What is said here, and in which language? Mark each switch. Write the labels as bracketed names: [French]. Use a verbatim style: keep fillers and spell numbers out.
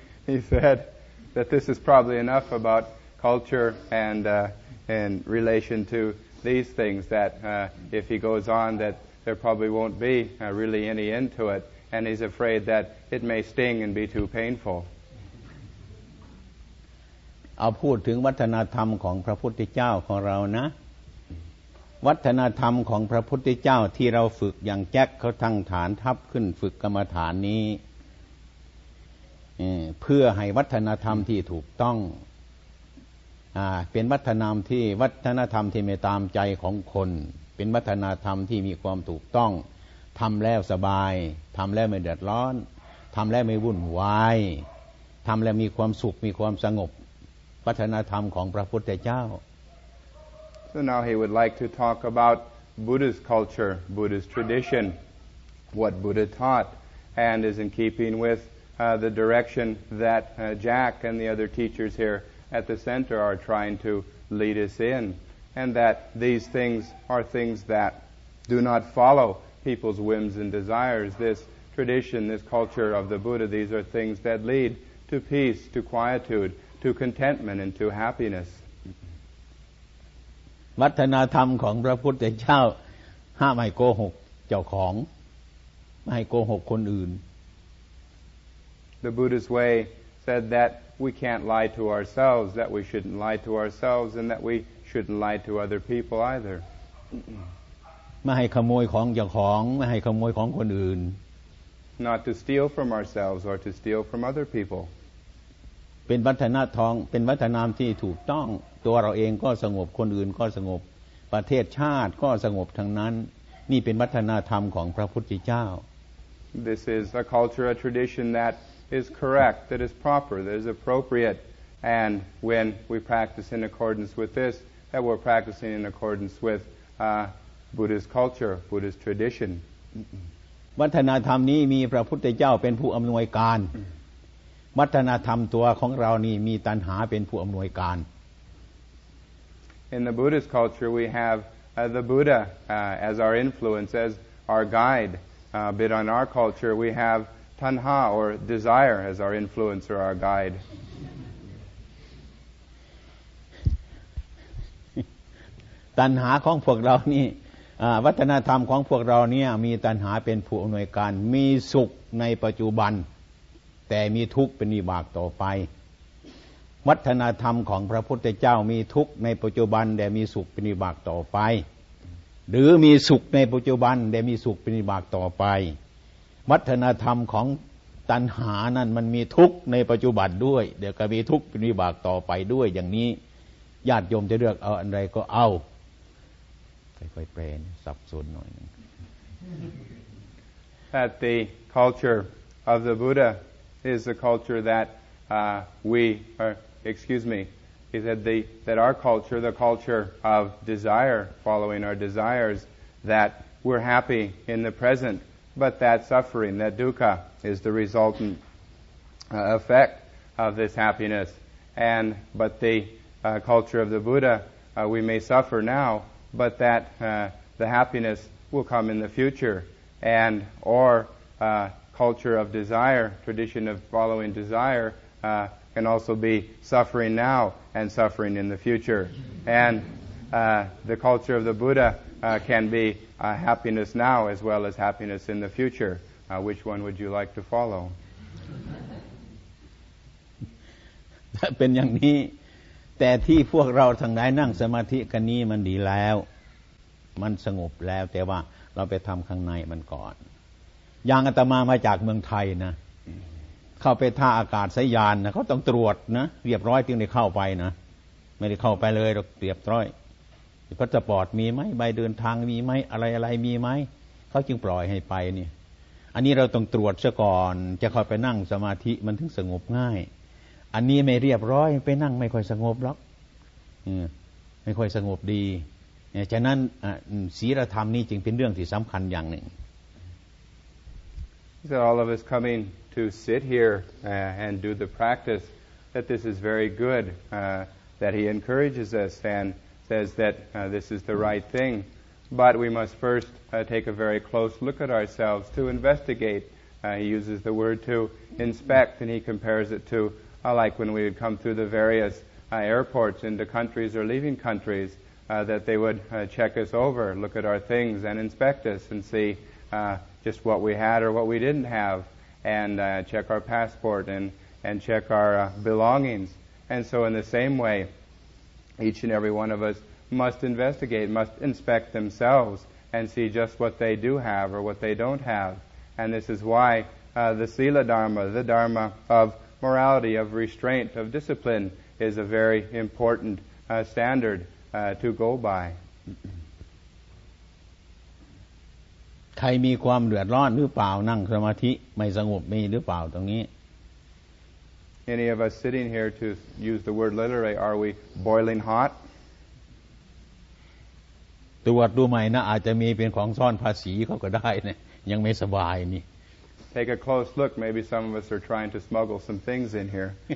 [English] He said that this is probably enough about culture and uh, and relation to these things that uh, if he goes on that there probably won't be uh, really any end to it and he's afraid that it may sting and be too painful [Thai] เอาพูดถึงวัฒนธรรมของพระพุทธเจ้าของเรานะวัฒนธรรมของพระพุทธเจ้าที่เราฝึกอย่างแจ็คเขาตั้งฐานทัพขึ้นฝึกกรรมฐานนี้ เอ่อเพื่อให้วัฒนธรรมที่ถูกต้องอ่าเป็นวัฒนธรรมที่วัฒนธรรมที่ไม่ตามใจของคนเป็นวัฒนธรรมที่มีความถูกต้องทำแล้วสบายทำแล้วไม่เดือดร้อนทำแล้วไม่วุ่นวายทำแล้วมีความสุขมีความสงบวัฒนธรรมของพระพุทธเจ้า [English] So now he would like to talk about Buddhist culture Buddhist tradition what Buddha taught and is in keeping with uh, the direction that uh, Jack and the other teachers here at the center are trying to lead us in, and that these things are things that do not follow people's whims and desires. This tradition, this culture of the Buddha, these are things that lead to peace, to quietude, to contentment, and to happiness. [Thai] วัฒนธรรมของพระพุทธเจ้าห้ามให้โกหกเจ้าของไม่ให้โกหกคนอื่น [English] The Buddha's way said that we can't lie to ourselves, that we shouldn't lie to ourselves, and that we shouldn't lie to other people either. [Thai] ไม่ให้ขโมยของเจ้าของไม่ให้ขโมยของคนอื่น [English] Not to steal from ourselves or to steal from other people. [Thai] เป็นวัฒนธรรมเป็นวัฒนธรรมที่ถูกต้องตัวเราเองก็สงบคนอื่นก็สงบประเทศชาติก็สงบทั้งนั้นนี่เป็นวัฒนธรรมของพระพุทธเจ้า [English] This is a culture, a tradition that is correct, that is proper, that is appropriate, and when we practice in accordance with this, that we're practicing in accordance with uh, Buddhist culture, Buddhist tradition. [Thai] วัฒนธรรมนี้มีพระพุทธเจ้าเป็นผู้อำนวยการวัฒนธรรมตัวของเรานี่มีตัณหาเป็นผู้อำนวยการ [English] In the Buddhist culture, we have uh, the Buddha uh, as our influence, as our guide. Uh, but on our culture, we have tanha or desire as our influence or our guide. [Thai] ตัณหาของพวกเรานี่วัฒนธรรมของพวกเราเนี่ยมีตัณหาเป็นผู้อำนวยการมีสุขในปัจจุบันแต่มีทุกข์เป็นวิบากต่อไป วัฒนธรรมของพระพุทธเจ้ามีทุกข์ในปัจจุบันแต่มีสุขเป็นวิบากต่อไปหรือมีสุขในปัจจุบันแต่มีสุขเป็นวิบากต่อไปวัฒนธรรมของตัณหานั่นมันมีทุกข์ในปัจจุบันด้วยเดี๋ยวก็มีทุกข์เป็นวิบากต่อไปด้วยอย่างนี้ญาติโยมจะเลือกเอาอันใดก็เอาค่อยๆแปลสับสนหน่อย [English] That the culture of the Buddha is the culture that uh, we, or excuse me, is that the that our culture, the culture of desire, following our desires, that we're happy in the present, but that suffering, that dukkha, is the resultant uh, effect of this happiness. And but the uh, culture of the Buddha, uh, we may suffer now, but that uh, the happiness will come in the future. And or uh, culture of desire, tradition of following desire, uh, can also be suffering now and suffering in the future. And uh, the culture of the Buddha uh, can be uh, happiness now as well as happiness in the future. Uh, which one would you like to follow? [Thai] ถ้าเป็นอย่างนี้แต่ที่พวกเราทั้งหลายนั่งสมาธิกันนี้มันดีแล้วมันสงบแล้วแต่ว่าเราไปทำข้างในมันก่อนอย่างอาตมามาจากเมืองไทยนะ เข้าไปท่าอากาศยานนะเขาต้องตรวจนะเรียบร้อยจึงได้เข้าไปนะไม่ได้เข้าไปเลยเราเรียบร้อยพาสปอร์ตมีไหมใบเดินทางมีไหมอะไรอะไรมีไหมเขาจึงปล่อยให้ไปนี่อันนี้เราต้องตรวจซะก่อนจะเข้าไปนั่งสมาธิมันถึงสงบง่ายอันนี้ไม่เรียบร้อยไปนั่งไม่ค่อยสงบหรอกไม่ค่อยสงบดีฉะนั้นศีลธรรมนี่จึงเป็นเรื่องที่สำคัญอย่างหนึ่ง [English] So all of us coming to sit here uh, and do the practice that this is very good uh, that he encourages us and says that uh, this is the right thing but we must first uh, take a very close look at ourselves to investigate uh, he uses the word to inspect and he compares it to Uh, like when we would come through the various uh, airports into countries or leaving countries, uh, that they would uh, check us over, look at our things and inspect us and see uh, just what we had or what we didn't have, and uh, check our passport and, and check our uh, belongings. And so in the same way, each and every one of us must investigate, must inspect themselves and see just what they do have or what they don't have. And this is why uh, the Sila Dharma, the Dharma of morality, of restraint, of discipline is a very important uh, standard uh, to go by. [Thai] ใครมีความเดือดร้อนหรือเปล่านั่งสมาธิไม่สงบมีหรือเปล่าตรงนี้ [English] Any of us sitting here, to use the word literally, are we boiling hot? [Thai] ตรวจดูใหม่นะอาจจะมีเป็นของซ่อนภาษีเขาก็ได้นะยังไม่สบายนี่ [English] Take a close look. Maybe some of us are trying to smuggle some things in here.